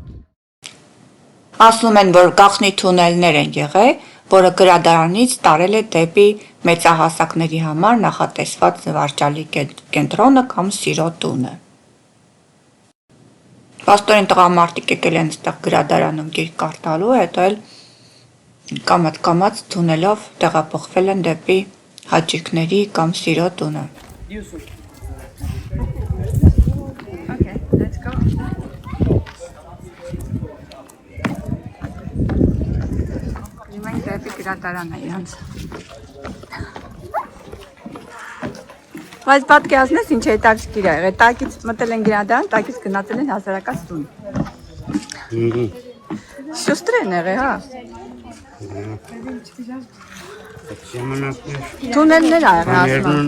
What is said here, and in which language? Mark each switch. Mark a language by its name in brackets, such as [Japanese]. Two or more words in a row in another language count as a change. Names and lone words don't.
[Armenian] Ասում են, որ գաղտնի թունելներ են եղել, որը գրադարանից տարել է դեպի մեծահասակների համար նախատեսված զվարճալի կենտրոնը կամ սիրո տունը։ Պաստորեն տղամարդիկ եկել են այստեղ գրադարանում գիրք կարդալու, հետո էլ կամաց թունելով տեղափոխվել են դեպի հաճույքների կամ սիրո տունը։ [English] Okay, let's go. [Armenian] Մենք դեպի գրադարանը իրանց։ Բայց պատկերացնես ինչ հետաքրքիր ա եղել, տակից մտել են գրադարան, տակից գնացել են հասարակած տուն։ Շուստր են եղել, հա։ Թունելներ ա եղել, ասում եմ։